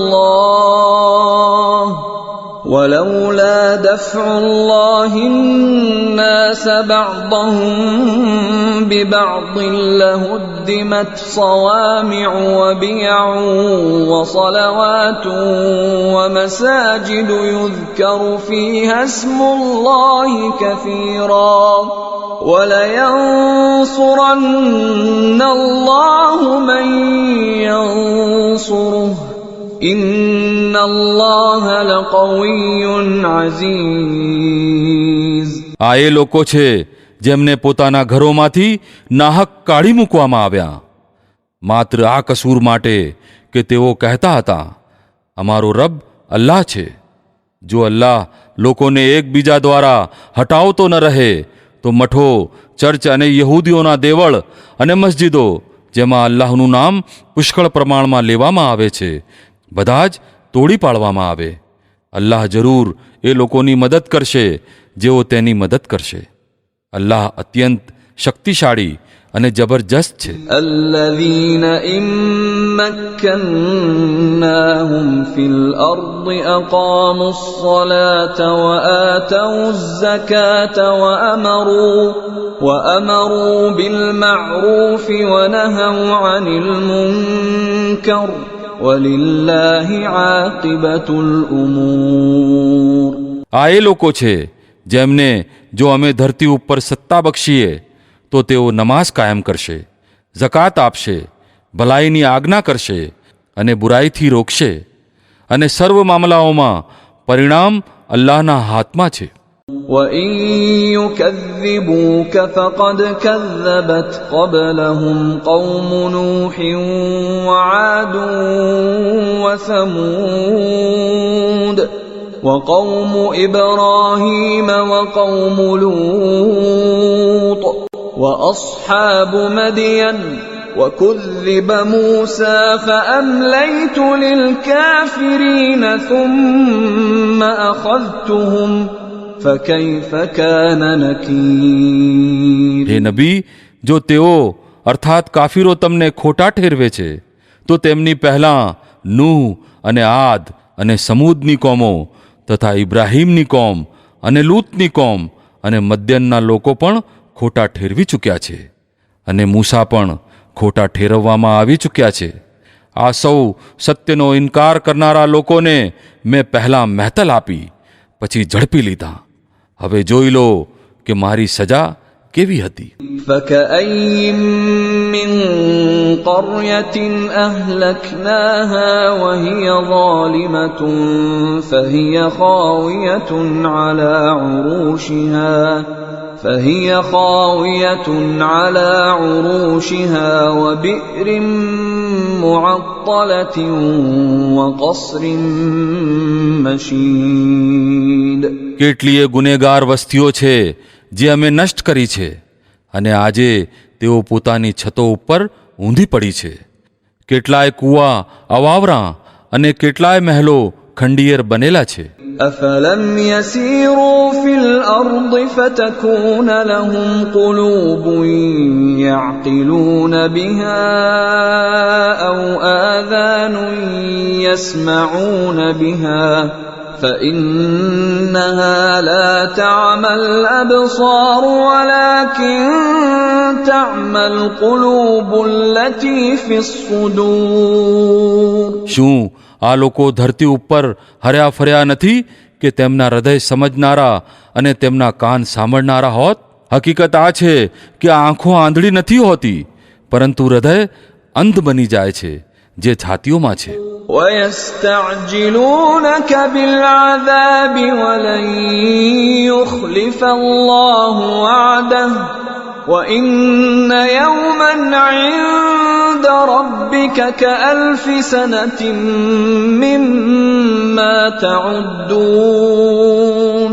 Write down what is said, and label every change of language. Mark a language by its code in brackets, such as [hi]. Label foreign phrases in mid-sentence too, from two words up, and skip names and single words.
[ar] الله ولولا دفع الله الناس بعضهم ببعض لهدمت صوامع وبيع وصلوات ومساجد يذكر فيها اسم الله كثيرا ولينصرن الله من ينصره إن الله لقوي عزيز. [gu] આ એ લોકો છે જેમને પોતાના ઘરોમાંથી નાહક કાઢી મૂકવામાં આવ્યા, માત્ર આ કસૂર માટે કે તેઓ કહેતા હતા અમારો રબ અલ્લાહ છે. જો અલ્લાહ લોકોને એકબીજા દ્વારા હટાવતો ન રહે તો મઠો, ચર્ચ અને યહૂદીઓના દેવળ અને મસ્જિદો જેમાં અલ્લાહનું નામ પુષ્કળ પ્રમાણમાં લેવામાં આવે છે બધા જ તોડી પાડવામાં આવે. અલ્લાહ જરૂર એ લોકોની મદદ કરશે જેઓ તેની મદદ કરશે. અલ્લાહ અત્યંત શક્તિશાળી અને જબરજસ્ત છે. [ar] الذين إن مكناهم في الأرض أقاموا الصلاة وآتوا الزكاة وأمروا بالمعروف ونهوا عن المنكر وَلِلَّهِ عَاقِبَةُ الْأُمُورِ. [gu] આ એ લોકો છે જેમને જો અમે ધરતી ઉપર સત્તા બક્ષીએ તો તેઓ નમાઝ કાયમ કરશે, ઝકાત આપશે, ભલાઈની આજ્ઞા કરશે અને બુરાઈથી રોકશે, અને સર્વ મામલાઓમાં પરિણામ અલ્લાહના હાથમાં છે. [ar] وَإِن يُكَذِّبُوكَ فَقَدْ كَذَّبَتْ قَبْلَهُمْ قَوْمُ نُوحٍ وَعَادٌ وَثَمُودُ وَقَوْمُ إِبْرَاهِيمَ وَقَوْمُ لُوطٍ وَأَصْحَابُ مَدْيَنَ وَكُذِّبَ مُوسَى فَأَمْلَيْتُ لِلْكَافِرِينَ ثُمَّ أَخَذْتُهُمْ فَكَيْفَ كَانَ نَكِيرِ. [gu] હે નબી, જો તેઓ અર્થાત કાફીરો તમને ખોટા ઠેરવે છે તો તેમની પહેલાં નૂહ અને આદ અને સમૂદની કોમો તથા ઇબ્રાહીમની કોમ અને લૂતની કોમ અને મદ્યનના લોકો પણ ખોટા ઠેરવી ચૂક્યા છે, અને મૂસા પણ ખોટા ઠેરવવામાં આવી ચૂક્યા છે. આ સૌ સત્યનો ઇનકાર કરનારા લોકોને મેં પહેલાં મહેતલ આપી, પછી ઝડપી લીધા. હવે જોઈ લો કે મારી સજા કેવી હતી. [ar] فكأين من قرية أهلكناها وهي ظالمة فهي خاوية على عروشها وبئر معطلة وقصر مشيد. [gu] કેટલીય ગુનેગાર વસ્તીઓ છે જે અમે નષ્ટ કરી છે અને આજે તેઓ પોતાની છતો ઉપર ઊંધી પડી છે. કેટલાય કૂવા અવાવરા અને કેટલાય મહેલો ખંડિયેર બનેલા છે. [ar] أفلم يسيروا في الأرض فتكون لهم قلوب يعقلون بها أو آذان يسمعون بها فإنها لا تعمى الأبصار ولكن تعمى القلوب التي في الصدور. [gu] શું આ લોકો ધરતી ઉપર હર્યા ફર્યા નથી કે તેમના હૃદય સમજનારા અને તેમના કાન સાંભળનારા હોત? હકીકત આ છે કે આંખો આંધળી નથી હોતી, પરંતુ હૃદય અંધ બની જાય છે જે છાતીઓમાં છે. [ar] وَيَسْتَعْجِلُونَكَ بِالْعَذَابِ وَلَنْ يُخْلِفَ اللَّهُ وَعْدَهُ وَإِنَّ يَوْمًا عِندَ رَبِّكَ كَأَلْفِ سَنَةٍ مِّمَّا تَعُدُّونَ.